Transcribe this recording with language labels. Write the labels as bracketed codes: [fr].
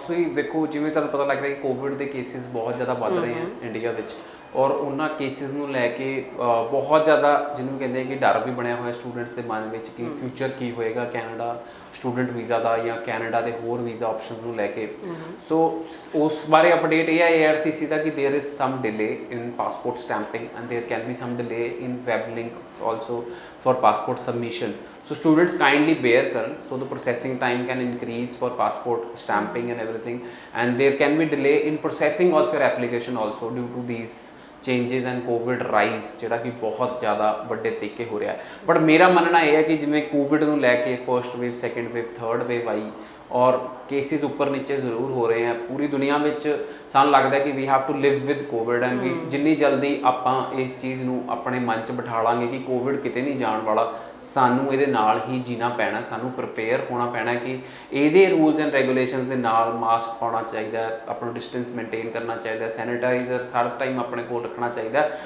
[pa] ਸੋ ਦੇਖੋ, ਜਿਵੇਂ ਤੁਹਾਨੂੰ ਪਤਾ ਲੱਗ ਰਿਹਾ ਕਿ ਕੋਵਿਡ ਦੇ ਕੇਸਿਸ ਬਹੁਤ ਜ਼ਿਆਦਾ ਵੱਧ ਰਹੇ ਹਨ ਇੰਡੀਆ ਵਿੱਚ, ਔਰ ਉਹਨਾਂ ਕੇਸਿਸ ਨੂੰ ਲੈ ਕੇ ਬਹੁਤ ਜ਼ਿਆਦਾ ਜਿਹਨੂੰ ਕਹਿੰਦੇ ਆ ਕਿ ਡਰ ਵੀ ਬਣਿਆ ਹੋਇਆ ਸਟੂਡੈਂਟਸ ਦੇ ਮਨ ਵਿੱਚ ਕਿ ਫਿਊਚਰ ਕੀ ਹੋਏਗਾ ਕੈਨੇਡਾ ਸਟੂਡੈਂਟ ਵੀਜ਼ਾ ਦਾ ਜਾਂ ਕੈਨੇਡਾ ਦੇ ਹੋਰ ਵੀਜ਼ਾ ਆਪਸ਼ਨਸ ਨੂੰ ਲੈ ਕੇ। ਸੋ ਉਸ ਬਾਰੇ ਅਪਡੇਟ ਇਹ ਹੈ ARCC ਦਾ ਕਿ [en] There is some delay in passport stamping and there can be some delay in web link also for passport submission. So students kindly bear karan, so the processing time can increase for passport stamping and everything, and there can be delay in processing of your application also due to these changes and Covid rise [pa] ਜਿਹੜਾ ਕਿ ਬਹੁਤ ਜ਼ਿਆਦਾ ਵੱਡੇ ਤਰੀਕੇ ਹੋ ਰਿਹਾ। But ਮੇਰਾ ਮੰਨਣਾ ਇਹ ਹੈ ਕਿ ਜਿਵੇਂ ਕੋਵਿਡ ਨੂੰ ਲੈ ਕੇ first wave, second wave, third wave ਆਈ ਔਰ ਕੇਸਿਸ ਉੱਪਰ ਨੀਚੇ ਜ਼ਰੂਰ ਹੋ ਰਹੇ ਆ ਪੂਰੀ ਦੁਨੀਆ ਵਿੱਚ, ਸਾਨੂੰ ਲੱਗਦਾ ਕਿ [en] we have to live with Covid and we [pa] ਜਿੰਨੀ ਜਲਦੀ ਆਪਾਂ ਇਸ ਚੀਜ਼ ਨੂੰ ਆਪਣੇ ਮਨ 'ਚ ਬਿਠਾ ਲਾਂਗੇ ਕਿ ਕੋਵਿਡ ਕਿਤੇ ਨਹੀਂ ਜਾਣ ਵਾਲਾ, ਸਾਨੂੰ ਇਹਦੇ ਨਾਲ ਹੀ ਜੀਣਾ ਪੈਣਾ, ਸਾਨੂੰ ਪ੍ਰਿਪੇਅਰ ਹੋਣਾ ਪੈਣਾ ਕਿ ਇਹਦੇ ਰੂਲਸ ਐਂਡ ਰੈਗੂਲੇਸ਼ਨਸ ਦੇ ਨਾਲ ਮਾਸਕ ਪਾਉਣਾ ਚਾਹੀਦਾ, ਆਪਣਾ ਡਿਸਟੈਂਸ ਮੇਨਟੇਨ ਕਰਨਾ ਚਾਹੀਦਾ, ਸੈਨੀਟਾਈਜ਼ਰ ਹਰ ਟਾਈਮ ਆਪਣੇ ਕੋਲ ਰੱਖਣਾ ਚਾਹੀਦਾ।